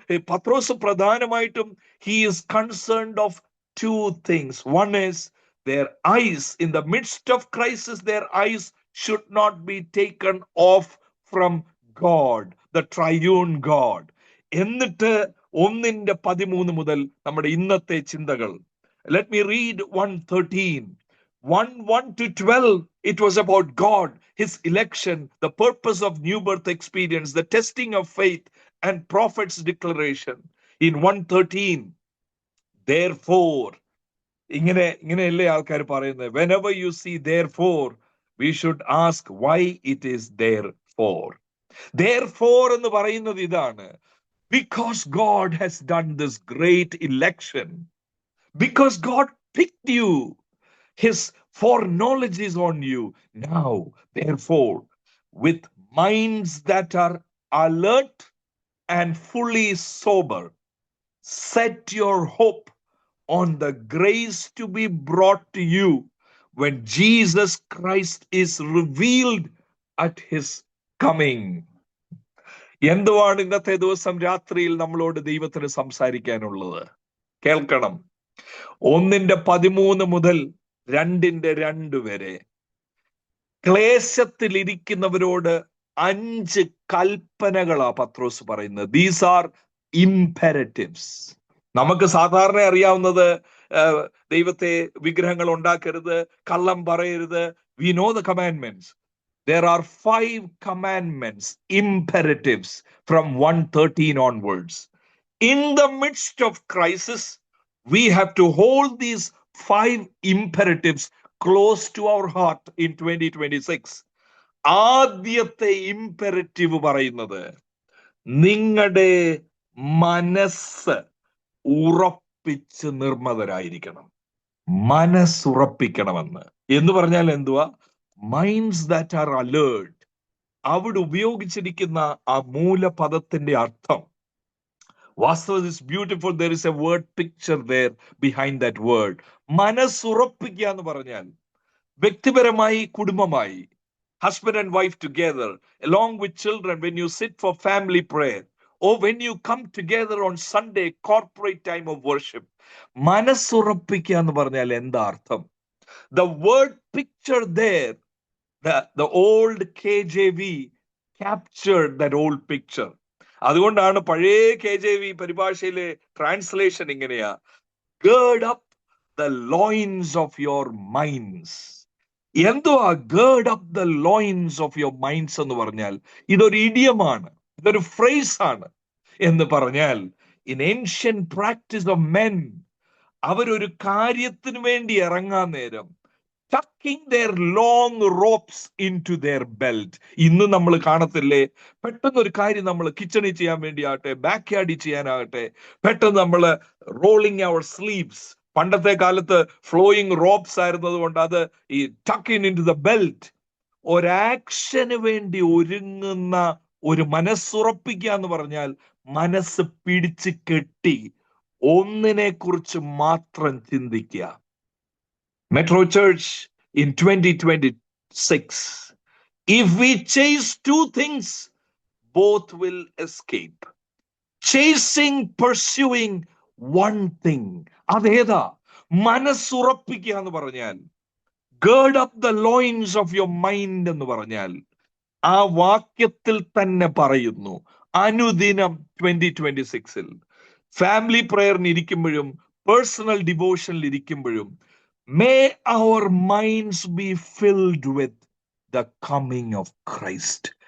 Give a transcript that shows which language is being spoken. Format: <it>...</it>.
<ml>പത്രോസ് പ്രധാനമായിട്ടും</ml> <en>he is concerned of two things. One is their eyes in the midst of crisis, their eyes should not be taken off from God, the triune God.</en> <ml>എന്നിട്ട് 1:13 മുതൽ നമ്മുടെ ഇന്നത്തെ ചിന്തകൾ.</ml> <en>Let me read 1:13. 1:1 to 12, it was about God, his election, the purpose of new birth experience, the testing of faith, and prophet's declaration. In 1:13, therefore,</en> <ml>ഇങ്ങനെയല്ലേ ആൾക്കാർ പറയുന്നത്?</ml> <en>whenever you see therefore we should ask why it is therefore. therefore</en> <ml>എന്ന് പറയുന്നത് ഇതാണ്:</ml> <en>because God has done this great election, because God picked you, his foreknowledge is on you. Now therefore, with minds that are alert and fully sober, set your hope on the grace to be brought to you when Jesus Christ is revealed at his coming.</en> <ml>എന്തുവാണ് ഇന്നത്തെ ദിവസം രാത്രിയിൽ നമ്മളോട് ദൈവത്തിന് സംസാരിക്കാനുള്ളത്? കേൾക്കണം. 1:13 മുതൽ 2:2 വരെ ക്ലേശത്തിലിരിക്കുന്നവരോട് 5 കൽപ്പനകളാ പത്രോസ് പറയുന്നത്.</ml> <en>These are imperatives.</en> <ml>നമുക്ക് സാധാരണ അറിയാവുന്നത് ദൈവത്തെ വിഗ്രഹങ്ങൾ ഉണ്ടാക്കരുത്, കള്ളം പറയരുത്.</ml> <en>We know the commandments. There are 5 commandments, imperatives from 1:13 onwards. In the midst of crisis, we have to hold these 5 imperatives close to our heart in 2026.</en> <ml>ആദ്യത്തെ ഇംപെരറ്റീവ് പറയുന്നത് നിങ്ങളുടെ മനസ്സ് ഉറപ്പിച്ച് നിർമ്മതരായിരിക്കണം. മനസ്സുറപ്പിക്കണമെന്ന് എന്ന് പറഞ്ഞാൽ എന്തുവാ?</ml> <en>Minds that are alert.</en> <ml>അവിടെ ഉപയോഗിച്ചിരിക്കുന്ന ആ മൂലപദത്തിന്റെ അർത്ഥം വാസ്തവത്തിൽ</ml> <en>Is beautiful. There is a word picture there behind that word.</en> <ml>മനസ്സുറപ്പിക്കുക എന്ന് പറഞ്ഞാൽ വ്യക്തിപരമായി, കുടുംബമായി,</ml> <en>husband and wife together, along with children, when you sit for family prayer, or when you come together on Sunday, corporate time of worship.</en> <ml>മനസ്സുറപ്പിക്കുക എന്ന് പറഞ്ഞാൽ എന്താ അർത്ഥം?</ml> <en>The word picture there, the old KJV captured that old picture.</en> <ml>അതുകൊണ്ടാണ് പഴയ KJV പരിഭാഷയിലെ translation ഇങ്ങനെയാ:</ml> <en>gird up the loins of your minds.</en> <ml>എന്തുവാ</ml> <en>gird up the loins of your minds</en> <ml>എന്ന് പറഞ്ഞാൽ? ഇതൊരു ഇഡിയമാണ്, ഇതൊരു ഫ്രേസ് ആണ്. എന്ന് പറഞ്ഞാൽ</ml> <en>in ancient practice of men,</en> <ml>അവരൊരു കാര്യത്തിന് വേണ്ടി ഇറങ്ങാൻ നേരം</ml> <en>tucking their long ropes into their belt.</en> <ml>ഇന്ന് നമ്മൾ കാണത്തില്ലേ, പെട്ടെന്ന് ഒരു കാര്യം നമ്മൾ കിച്ചണിൽ ചെയ്യാൻ വേണ്ടി ആകട്ടെ, ബാക്ക് യാർഡിൽ ചെയ്യാനാകട്ടെ, പെട്ടെന്ന് നമ്മൾ</ml> <en>Rolling our sleeves.</en> <ml>പണ്ടത്തെ കാലത്ത്</ml> <en>flowing robes</en> <ml>ആയിരുന്നത് കൊണ്ട് അത് ഈ</ml> <en>Tucking in to the belt.</en> <ml>ഒരാക്ഷന് വേണ്ടി ഒരുങ്ങുന്ന ഒരു മനസ്സുറപ്പിക്കുക എന്ന് പറഞ്ഞാൽ മനസ്സ് പിടിച്ച് കെട്ടി ഒന്നിനെ കുറിച്ച് മാത്രം ചിന്തിക്കുക.</ml> <en>Metro Church in 2026, if we chase 2 things, both will escape. Chasing, pursuing one thing.</en> <ml>അതേതാ? മനസ്സുറപ്പിക്കുക എന്ന് പറഞ്ഞാൽ,</ml> <en>gird up the loins of your mind</en> <ml>എന്ന് പറഞ്ഞാൽ ആ വാക്യത്തിൽ തന്നെ പറയുന്നു. അനുദിനം 2026-ൽ ഫാമിലി പ്രയറിന് ഇരിക്കുമ്പോഴും പേഴ്സണൽ ഡിവോഷനിൽ ഇരിക്കുമ്പോഴും</ml> <en>may our minds be filled with the coming of Christ.</en>